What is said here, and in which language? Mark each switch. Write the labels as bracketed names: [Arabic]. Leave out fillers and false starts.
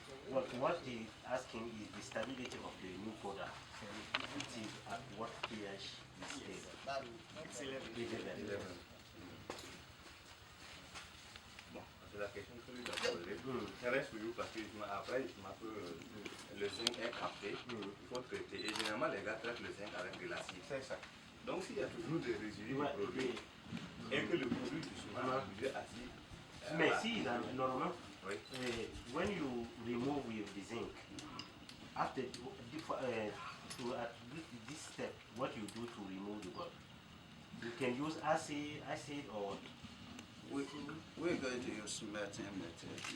[English] What he is asking is the stability of the new product. It is at what pH is stable. It's 11. [French] Bon, c'est la question que lui doit poser. Ça reste toujours parce que après, le zinc est capté, il faut traiter. Et généralement, les gars traitent le zinc avec de l'acide. C'est ça. Donc, s'il y a toujours des résidus du produit, et que le produit est souvent en milieu acide, Mais si, normalement, oui. [English] when you remove with the zinc, after at this step, what you do to remove the gold? You can use acid or We're going to use smelting method.